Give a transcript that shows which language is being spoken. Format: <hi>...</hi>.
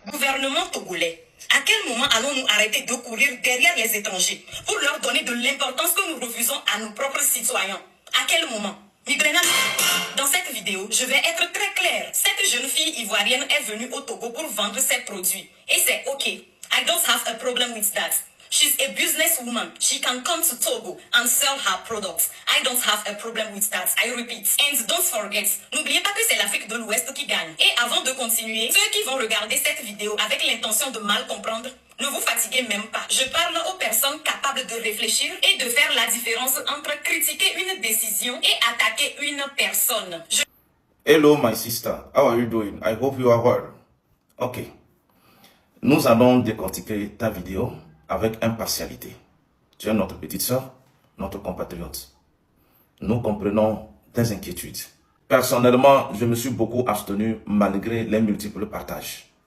<fr>gouvernement togolais, à quel moment allons-nous arrêter de courir derrière les étrangers pour leur donner de l'importance que nous refusons à nos propres citoyens? À quel moment? Dans cette vidéo, je vais être très claire. Cette jeune fille ivoirienne est venue au Togo pour vendre ses produits. Et c'est ok.</fr> <en>I don't have a problem with that. She's a businesswoman. She can come to Togo and sell her products. I don't have a problem with that. I repeat. And don't forget,</en> <fr>n'oubliez pas que c'est l'Afrique de l'Ouest qui gagne. Et avant de continuer, ceux qui vont regarder cette vidéo avec l'intention de mal comprendre, ne vous fatiguez même pas. Je parle aux personnes capables de réfléchir et de faire la différence entre critiquer une décision et attaquer une personne.</fr> <en>Hello my sister, how are you doing? I hope you are well. Ok.</en> <fr>Nous allons décortiquer ta vidéo avec impartialité. Tu es notre petite sœur, notre compatriote. Nous comprenons tes inquiétudes. Personnellement, je me suis beaucoup abstenu malgré les multiples partages.</fr>